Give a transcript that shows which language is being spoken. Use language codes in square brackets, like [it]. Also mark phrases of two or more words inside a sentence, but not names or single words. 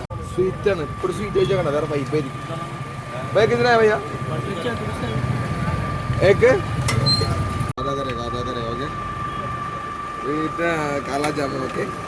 [ml] स्वीट ആണ് ഇപ്പോൾ സ്വീറ്റ് കഴിച്ചാൽ വേറെ വൈബ് ആയിരിക്കും [hi] भाई कितना है भैया एक आधा करेगा ओके इतना काला जामुन ओके